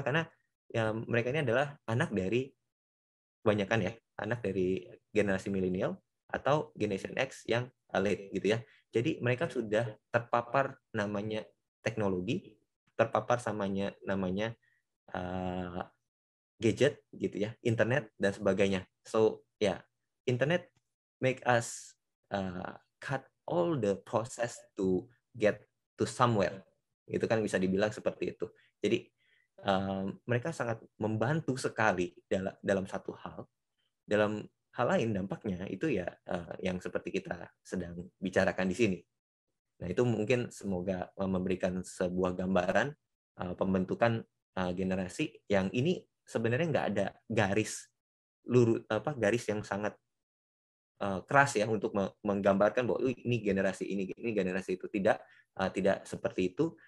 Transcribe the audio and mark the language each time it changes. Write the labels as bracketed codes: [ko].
[id] Karena ya mereka ini adalah anak dari kebanyakan ya, anak dari generasi milenial atau Generation X yang late gitu ya. Jadi mereka sudah terpapar namanya teknologi, terpapar namanya gadget gitu ya, internet dan sebagainya. [en] So ya, internet make us cut all the process to get to somewhere. [id] Itu kan bisa dibilang seperti itu. Jadi mereka sangat membantu sekali dalam satu hal. Dalam hal lain dampaknya itu ya yang seperti kita sedang bicarakan di sini. Nah, itu mungkin semoga memberikan sebuah gambaran pembentukan generasi yang ini sebenarnya nggak ada garis garis yang sangat keras ya untuk menggambarkan bahwa ini generasi ini generasi itu, tidak seperti itu.